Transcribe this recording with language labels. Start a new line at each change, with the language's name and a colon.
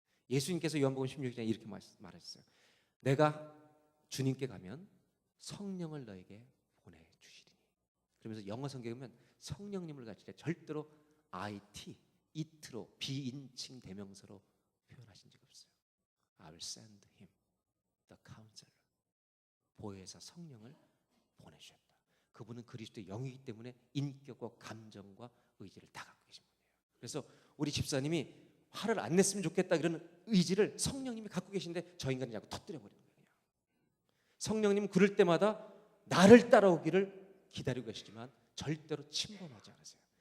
Korean: 예수님께서 요한복음 16장에 이렇게 말했어요. 내가 주님께 가면 성령을 너에게 보내주시리니. 그러면서 영어 성경에 보면 성령님을 가질 때 절대로 it, it로 비인칭 대명사로 표현하신 적이 없어요.
English: I will send him, the counselor.
Korean: 보혜사 성령을 보내주셨다. 그분은 그리스도의 영이기 때문에 인격과 감정과 의지를 다 갖고 계신 분이에요. 그래서 우리 집사님이 화를 안 냈으면 좋겠다 그런 의지를 성령님이 갖고 계신데 저 인간이 자꾸 터뜨려 버리는 거예요. 성령님은 그럴 때마다 나를 따라오기를 기다리고 계시지만 절대로 침범하지 않으세요.